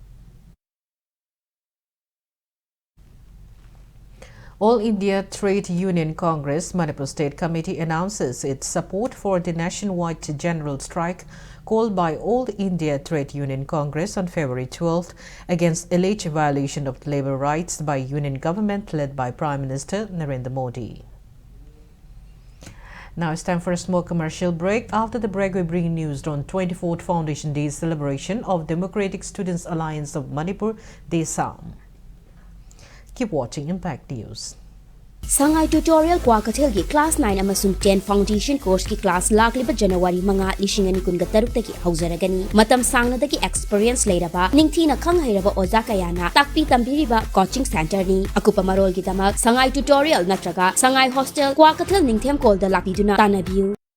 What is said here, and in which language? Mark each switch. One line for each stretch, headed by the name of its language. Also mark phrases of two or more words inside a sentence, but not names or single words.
English: All India Trade Union Congress Manipur State Committee announces its support for the nationwide general strike called by All India Trade Union Congress on February 12th against alleged violation of labor rights by union government led by Prime Minister Narendra Modi. Now it's time for a small commercial break. After the break, we bring news on 24th Foundation Day celebration of Democratic Students Alliance of Manipur, DESAM. Keep watching Impact News.
Manipuri: Sangai tutorial kwa kathel gi class 9 amasung 10
English: foundation course
Manipuri: ki class lakliba January manga lishingani kunga taruk taki hauzaragani matam sangna taki experience leiraba ningthina khanghairaba oja kayana takpi tambiriba
English: coaching center
Manipuri: ni akupa marol gi damak sangai tutorial natraga sangai hostel kwa kathel ningthem kol da lakiduna tanabiu